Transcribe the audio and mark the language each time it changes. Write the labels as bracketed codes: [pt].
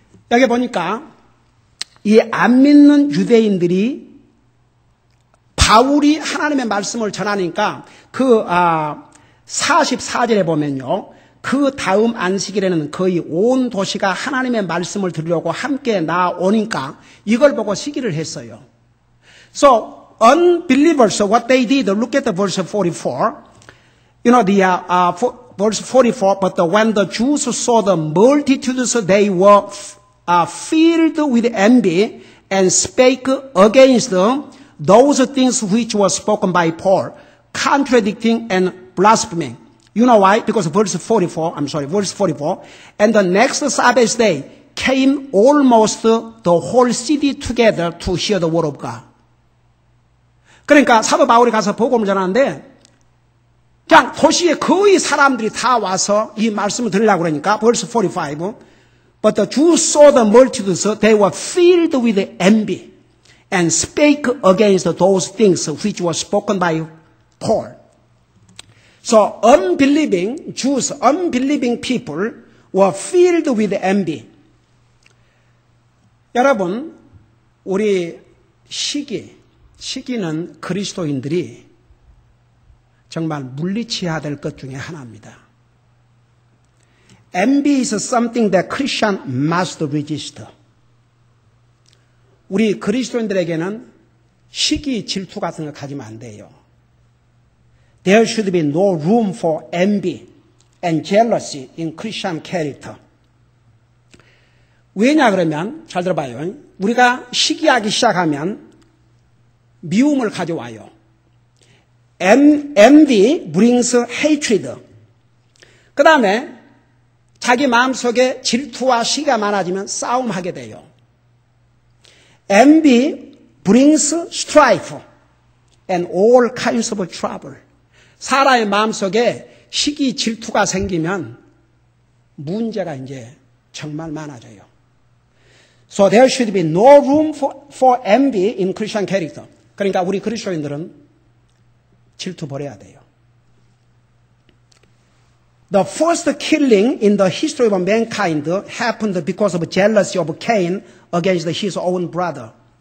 [ko] 여기 보니까 이 안 믿는 유대인들이 바울이 하나님의 말씀을 전하니까 그 44절에 보면요. 그 다음 안식일에는 거의 온 도시가 하나님의 말씀을 들으려고 함께 나오니까 이걸 보고 시기를 했어요. [en] So unbelievers, what they did, look at the verse 44. You know, verse 44, but when the Jews saw the multitudes, they were filled with envy and spake against those things which were spoken by Paul, contradicting and blaspheming. You know why? Because verse 44, and the next Sabbath day came almost the whole city together to hear the word of God. [ko] 그러니까 사도 바울이 가서 복음을 전하는데 그냥 도시에 거의 사람들이 다 와서 이 말씀을 들으려고 그러니까 [en] verse 45, but the Jews saw the multitudes, they were filled with envy and spake against those things which were spoken by Paul. So unbelieving Jews, unbelieving people were filled with envy. [ko] 여러분, 우리 시기는 그리스도인들이 정말 물리쳐야 될 것 중에 하나입니다. [en] Envy is something that Christian must resist. [ko] 우리 그리스도인들에게는 시기, 질투 같은 거 가지면 안 돼요. [en] There should be no room for envy and jealousy in Christian character. [ko] 왜냐 그러면 잘 들어봐요. 우리가 시기하기 시작하면 미움을 가져와요. [en] Envy brings hatred. [ko] 그 다음에 자기 마음속에 질투와 시기가 많아지면 싸움하게 돼요. [en] Envy brings strife and all kinds of trouble. [ko] 사람의 마음속에 시기, 질투가 생기면 문제가 이제 정말 많아져요. [en] So there should be no room for envy in Christian character. [ko] 그러니까 우리 그리스도인들은 질투 버려야 돼요. [en] The first killing in the history of mankind happened because of jealousy of Cain against his own brother.